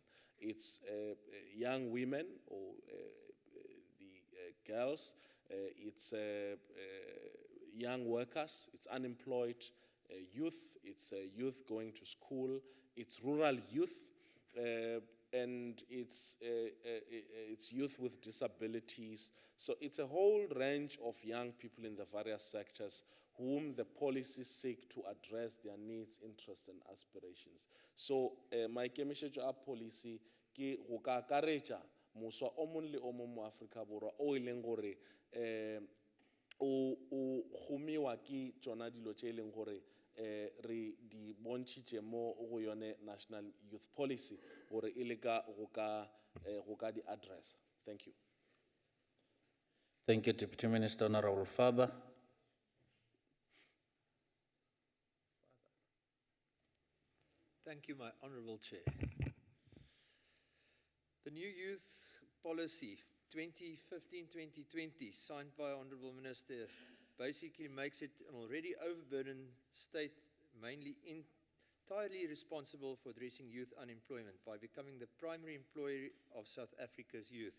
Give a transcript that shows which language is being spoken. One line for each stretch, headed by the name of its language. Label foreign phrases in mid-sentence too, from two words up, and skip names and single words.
English: It's young women or the girls, it's young workers, it's unemployed youth, it's youth going to school, it's rural youth, and it's youth with disabilities. So it's a whole range of young people in the various sectors whom the policies seek to address their needs, interests, and aspirations.
Northern Sotho: So my kemišetšo a policy ke go ka akaretša moswa o mong le o mong mo Afrika Borwa o e leng gore o gomiwa ke tšona dilo tše e leng gore re di bontšhitše mo go yone
English: National Youth Policy
Northern Sotho: gore e leka go ka di address.
English: Thank you. Thank you, Deputy Minister. Honorable Faber. Thank you, my Honourable Chair. The new youth policy 2015-2020 signed by Honourable Minister basically makes it an already overburdened state mainly entirely responsible for addressing youth unemployment by becoming the primary employer of South Africa's youth.